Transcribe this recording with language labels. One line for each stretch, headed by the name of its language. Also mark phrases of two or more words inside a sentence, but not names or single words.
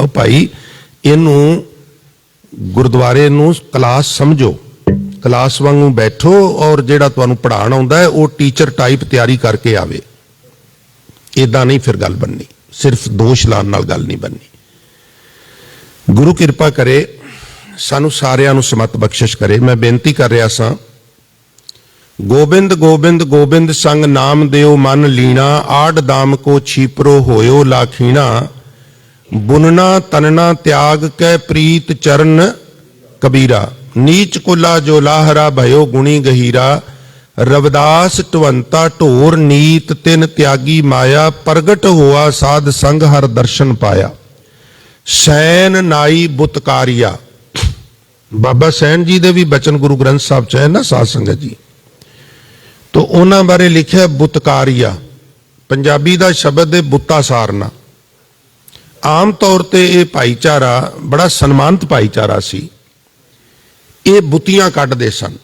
Punjabi: ਭਾਈ ਇਹਨੂੰ ਗੁਰਦੁਆਰੇ ਨੂੰ ਕਲਾਸ ਸਮਝੋ, ਕਲਾਸ ਵਾਂਗੂ ਬੈਠੋ ਔਰ ਜਿਹੜਾ ਤੁਹਾਨੂੰ ਪੜ੍ਹਾਉਣ ਆਉਂਦਾ ਹੈ ਵੋ
English: teacher type
Punjabi: ਤਿਆਰੀ ਕਰਕੇ ਆਵੇ। ਇੱਦਾਂ ਨਹੀਂ ਫਿਰ ਗੱਲ ਬਣਨੀ, ਸਿਰਫ਼ ਦੋਸ਼ ਲਾਣ ਨਾਲ ਗੱਲ ਨਹੀਂ ਬਣਨੀ। ਗੁਰੂ ਕਿਰਪਾ ਕਰੇ ਸਾਨੂੰ ਸਾਰਿਆਂ ਨੂੰ ਸਮਤ ਬਖ਼ਸ਼ਿਸ਼ ਕਰੇ। ਮੈਂ ਬੇਨਤੀ ਕਰ ਰਿਹਾ ਸਾਂ, ਗੋਬਿੰਦ ਗੋਬਿੰਦ ਗੋਬਿੰਦ ਸੰਗ ਨਾਮਦੇਉ ਮਨ ਲੀਣਾ, ਆਢ ਦਾਮ ਕੋ ਛੀਪਰੋ ਹੋਇਓ ਲਾਖੀਣਾ, ਬੁਨਨਾ ਤਨਨਾ ਤਿਆਗ ਕੈ ਪ੍ਰੀਤ ਚਰਨ ਕਬੀਰਾ, ਨੀਚ ਕੁਲਾ ਜੋ ਲਾਹਰਾ ਭਇਓ ਗੁਣੀ ਗਹੀਰਾ, ਰਵਿਦਾਸ ਢੁਵੰਤਾ ਢੋਰ ਨੀਤ ਤਿਨਿ ਤਿਆਗੀ ਮਾਇਆ, ਪਰਗਟੁ ਹੋਆ ਸਾਧਸੰਗਿ ਹਰਿ ਦਰਸਨੁ ਪਾਇਆ, ਸੈਨ ਨਾਈ ਬੁਤਕਾਰੀਆ। ਬਾਬਾ ਸੈਨ ਜੀ ਦੇ ਭੀ ਬਚਨ ਗੁਰੂ ਗ੍ਰੰਥ ਸਾਹਿਬ ਚ ਹੈ ਨਾ ਸਾਧ ਸੰਗਤ ਜੀ, ਤੋ ਉਨ੍ਹਾਂ ਬਾਰੇ ਲਿਖਿਆ ਬੁਤਕਾਰੀਆ, ਪੰਜਾਬੀ ਦਾ ਸ਼ਬਦ ਹੈ ਬੁੱਤਾ ਸਾਰਨਾ। ਆਮ ਤੌਰ ਤੇ ਇਹ ਭਾਈਚਾਰਾ ਬੜਾ ਸਨਮਾਨਿਤ ਭਾਈਚਾਰਾ ਸੀ, ਇਹ ਬੁੱਤੀਆਂ ਕੱਢਦੇ ਸਨ।